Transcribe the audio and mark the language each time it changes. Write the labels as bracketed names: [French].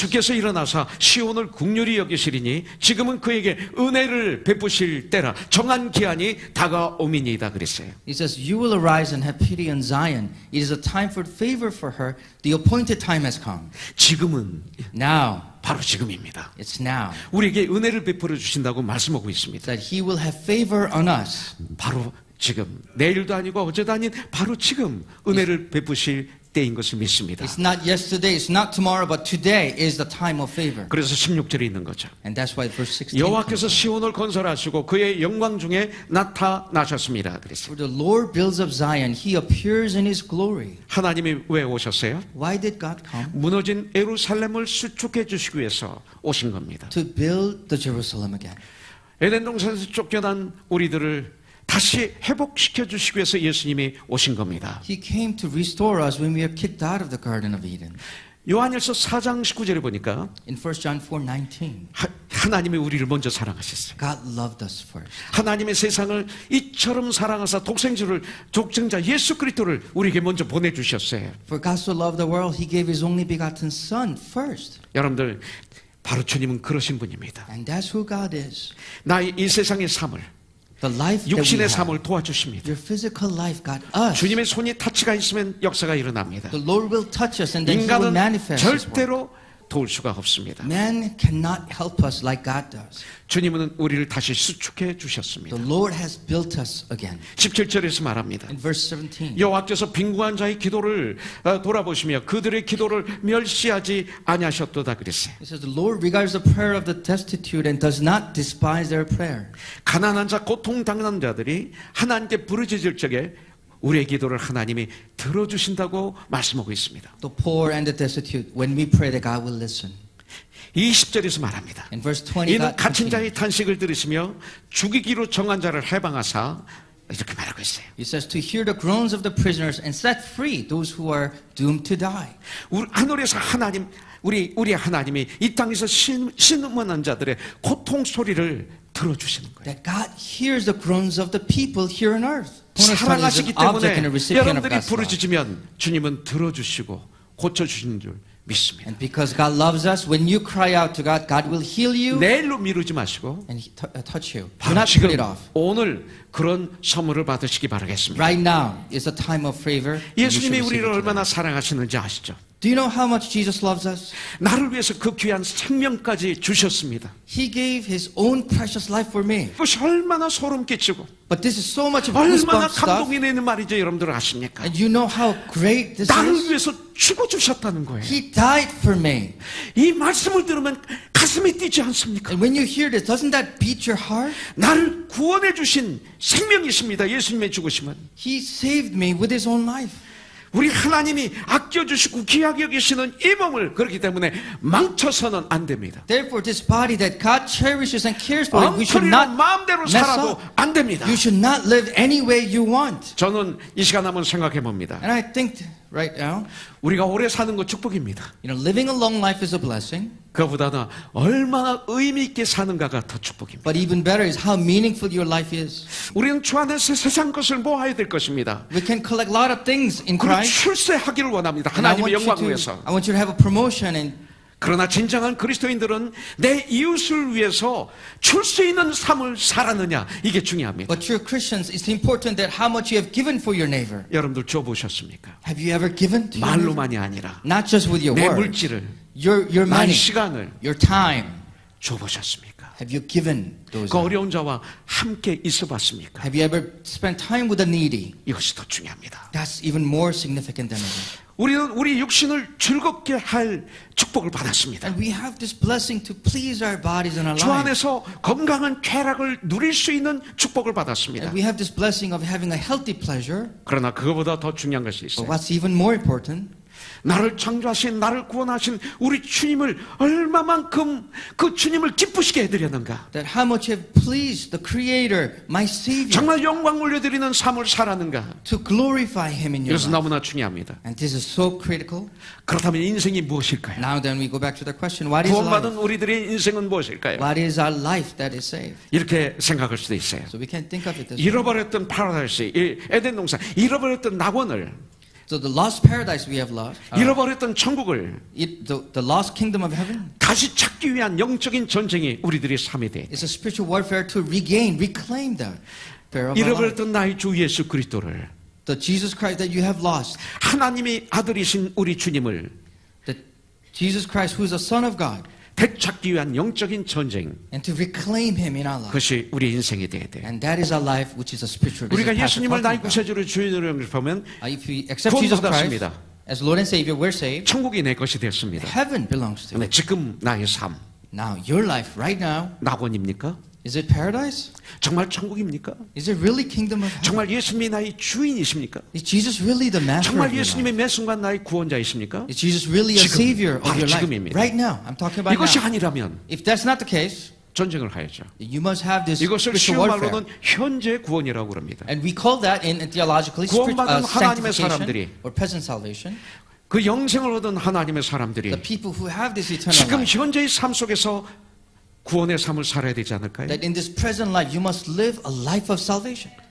[Korean] 주께서 일어나사 시온을 국률이 여기시리니 지금은 그에게 은혜를 베푸실 때라 정한 기한이 다가오미니이다 그랬어요. [English] He says, you will arise and have pity on Zion. It is a time for favor for her. The appointed time has come. [Korean] 지금은 [English] Now, [Korean] 바로 지금입니다. [English] it's now. [Korean] 우리에게 은혜를 베풀어 주신다고 말씀하고 있습니다. [English] That he will have favor on us. [Korean] 바로 지금 내일도 아니고 어제도 아닌 바로 지금 은혜를 베푸실 때인 것을 믿습니다. [English] It's not yesterday, it's not tomorrow, but today is the time of favor. [Korean] 그래서 16절에 있는 거죠. [English] And that's why verse 16 [Korean] 여호와께서 [English] comes. [Korean] 시온을 건설하시고 그의 영광 중에 나타나셨습니다. 그랬어요. [English] For the Lord builds up Zion, he appears in his glory. [Korean] 하나님이 왜 오셨어요? [English] Why did God come? [Korean] 무너진 예루살렘을 수축해 주시기 위해서 오신 겁니다. [English] To build the Jerusalem again. [Korean] 에덴 동산에서 쫓겨난 우리들을 다시 회복시켜 주시기 위해서 예수님이 오신 겁니다. [English] He came to restore us when we were kicked out of the Garden of Eden. [Korean] 요한일서 4장 19절에 보니까 [English] In 1 John 4:19, [Korean] 하나님이 우리를 먼저 사랑하셨어요. [English] God loved us first. [Korean] 하나님의 세상을 이처럼 사랑하사 독생자 예수 그리스도를 우리에게 먼저 보내주셨어요. [English] For God so loved the world, he gave his only begotten Son first. [Korean] 여러분들 바로 주님은 그러신 분입니다. [English] And that's who God is. [Korean] 나의 이 세상의 삶을 [English] The life that we [Korean] 육신의 [English] have, [Korean] 삶을 도와주십니다. [English] your physical life, God, us. [Korean] 주님의 손이 타치가 있으면 역사가 일어납니다. [English] The Lord will touch us and then he will manifest his work. [Korean] 절대로 도울 수가 없습니다. [English] Man cannot help us like God does. [Korean] 주님은 우리를 다시 수축해 주셨습니다. [English] The Lord has built us again. [Korean] 17절에서 말합니다. [English] In verse 17, [Korean] 여호와께서 빈궁한 자의 기도를 돌아보시며 그들의 기도를 멸시하지 아니하셨도다 그랬어요. [English] it says, the Lord regards the prayer of the destitute and does not despise their prayer. [Korean] 가난한 자, 고통당한 자들이 하나님께 부르짖을 적에 우리의 기도를 하나님이 들어주신다고 말씀하고 있습니다. [English] The poor and the destitute, when we pray that God will listen. [Korean] 20절에서 말합니다. [English] In verse 20, [Korean] 이는 [English] God [Korean] 갇힌 자의 탄식을 들으시며 죽이기로 정한 자를 해방하사 이렇게 말하고 있어요. [English] He says, to hear the groans of the prisoners and set free those who are doomed to die. [Korean] 우리 하늘에서 하나님, 우리 하나님이 이 땅에서 신음하는 자들의 고통 소리를 들어주시는 거예요. [English] That God hears the groans of the people here on earth. [Korean] 사랑하시기 [English] Is an object and a recipient of [Korean] 여러분들이 [English] God's love. [Korean] 부르짖으면 주님은 들어주시고 고쳐주시는 줄 믿습니다. [English] And because God loves us, when you cry out to God, God will heal you [Korean] 내일로 미루지 마시고 [English] and touch you. Do [Korean] 바로 [English] not [Korean] 지금 [English] put it off. [Korean] 오늘 그런 선물을 받으시기 바라겠습니다. [English] Right now is a time of favor. and you should [Korean] 예수님이 [English] receive [Korean] 우리를 [English] it [Korean] 얼마나 [English] today. [Korean] 사랑하시는지 아시죠? [English] Do you know how much Jesus loves us? [Korean] 나를 위해서 그 귀한 생명까지 주셨습니다. [English] He gave his own precious life for me. [Korean] 그것이 얼마나 소름 끼치고 [English] But this is so much of [Korean] 얼마나 [English] goosebump stuff. [Korean] 감동이 되는 말이죠. 여러분들 아십니까? [English] And you know how great this [Korean] 나를 [English] is? [Korean] 위해서 죽어주셨다는 거예요. [English] He died for me. [Korean] 이 말씀을 들으면 가슴이 뛰지 않습니까? [English] And when you hear this, doesn't that beat your heart? [Korean] 나를 구원해 주신 생명이십니다. 예수님의 죽으심은. [English] He saved me with his own life. [Korean] 우리 하나님이 아껴주시고 귀하게 여기시는 이 몸을 그렇기 때문에 망쳐서는 안 됩니다. [English] Therefore, this body that God cherishes and cares for, we should [Korean] 엉터리로 [English] not [Korean] 마음대로 [English] mess [Korean] 살아도 [English] up. [Korean] 안 됩니다. [English] You should not live any way you want. [Korean] 저는 이 시간 한번 생각해 봅니다. [English] And I think right now, [Korean] 우리가 오래 사는 거 축복입니다. [English] living a long life is a blessing. [Korean] 그보다는 얼마나 의미 있게 사는가가 더 축복입니다. [English] But even better is how meaningful your life is. [Korean] 우리는 주 안에서 세상 것을 모아야 될 것입니다. [English] We can collect a lot of things in [Korean] 그리고 [English] Christ. [Korean] 출세하기를 원합니다. [English] And I [Korean] 하나님의 영광을 위해서. [English] want you to have a promotion and [Korean] 그러나 진정한 그리스도인들은 내 이웃을 위해서 줄 수 있는 삶을 살았느냐 이게 중요합니다. [English] but true Christians, it's important that how much you have given for your neighbor. [Korean] 여러분들 줘보셨습니까? [English] Have you ever given to your neighbor? [Korean] 말로만이 아니라 [English] Not just with your [Korean] 내 [English] words, [Korean] 물질을, [English] your [Korean] 나의 시간을 [English] your time. [Korean] 줘보셨습니까? [English] Have you given those? [Korean] 그 어려운 자와 함께 있어봤습니까? [English] Have you ever spent time with the needy? [Korean] 이것이 더 중요합니다. [English] That's even more significant than ever. [Korean] 우리는 우리 육신을 즐겁게 할 축복을 받았습니다. [English] And we have this blessing to please our bodies and our [Korean] 주 [English] lives. [Korean] 안에서 건강한 쾌락을 누릴 수 있는 축복을 받았습니다. [English] And we have this blessing of having a healthy pleasure. [Korean] 그러나 그거보다 더 중요한 것이 [English] But [Korean] 있어요. [English] what's even more important, [Korean] 나를 창조하신 나를 구원하신 우리 주님을 얼마만큼 그 주님을 기쁘시게 해드렸는가. [English] That how much have pleased the Creator, my Savior, [Korean] 정말 영광 올려드리는 삶을 살았는가. [English] to glorify Him in your [Korean] 이것은 [English] life. [Korean] 너무나 중요합니다. [English] And this is so critical. [Korean] 그렇다면 인생이 무엇일까요? [English] Now then we go back to the question, what is [Korean] 구원받은 [English] life? [Korean] 우리들의 인생은 무엇일까요? [English] What is our life that is saved? [Korean] 이렇게 생각할 수도 있어요. [English] So we can think of it this way. [Korean] 잃어버렸던 파라다이스, 이 에덴 동산, 잃어버렸던 낙원을, [English] So the lost paradise we have lost, [Korean] 잃어버렸던 천국을 [English] the lost kingdom of heaven, [Korean] 다시 찾기 위한 영적인 전쟁이 우리들의 삶이 돼. [English] is a spiritual warfare to regain, reclaim that pair of our life. [Korean] 잃어버렸던 나의 주 예수 그리스도를, [English] The Jesus Christ that you have lost, [Korean] 하나님의 아들이신 우리 주님을 [English] the Jesus Christ who is the Son of God, [Korean] 되찾기 위한 영적인 전쟁, [English] and to reclaim Him in our life. [Korean] 그것이 우리 인생이 돼야 돼. [English] And that is our life, which is a spiritual. This is [Korean] 우리가 [English] what Pastor [Korean] 예수님을 나의 [English] talking about. [Korean] 구세주로 주인으로 영접하면 [English] If we accept Jesus Christ [Korean] 구원받았습니다. [English] as Lord and Savior, we're saved. [Korean] 천국이 내 것이 됐습니다. [English] Heaven belongs to you. [Korean] 근데 지금 나의 삶 [English] Now, your life right now, [Korean] 낙원입니까? [English] is it paradise? [Korean] 정말 천국입니까? [English] Is it really kingdom of heaven? [Korean] 정말 예수님이 나의 주인이십니까? [English] Is Jesus really the master [Korean] 정말 [English] of your life? [Korean] 예수님의 매 순간 나의 구원자이십니까? [English] Is Jesus really a [Korean] 지금, [English] savior of [Korean] 바로 [English] your life? [Korean] 지금입니다. [English] Right now, I'm talking about [Korean] 이것이 [English] now. [Korean] 아니라면 [English] If that's not the case, [Korean] 전쟁을 하야죠. [English] you must have this [Korean] 이것을 쉬운 [English] spiritual warfare. [Korean] 말로는 현재 구원이라고 그럽니다. [English] And we call that in theologically [Korean] 구원받은 하나님의 사람들이 [English] sanctification or present salvation. [Korean] 그 영생을 얻은 하나님의 사람들이 [English] The people who have this eternal [Korean] 지금 [English] life. [Korean] 현재의 삶 속에서 구원의 삶을 살아야 되지 않을까요? [English] That in this present life, you must live a life of salvation.